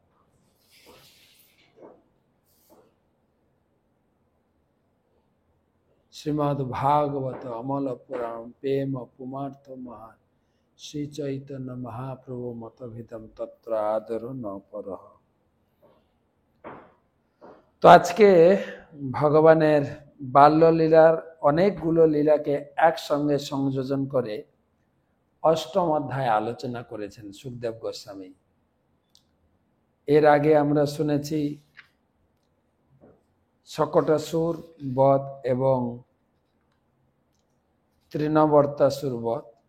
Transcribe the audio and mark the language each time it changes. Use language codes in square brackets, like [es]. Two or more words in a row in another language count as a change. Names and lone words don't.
[sa] श्रीमद्भागवत अमल पुराण प्रेम पुमार्थ महान श्री चैतन्य महाप्रभु मतभिदम तत्र आदर न परः। [bn] তো আজকে ভগবানের বাল্যলীলার অনেকগুলো লীলাকে একসঙ্গে সংযোজন করে অষ্টম অধ্যায় আলোচনা করেছেন সুখদেব গোস্বামী। এর আগে আমরা শুনেছি শকটাসুর বধ এবং তৃণবর্তাসুর বধ।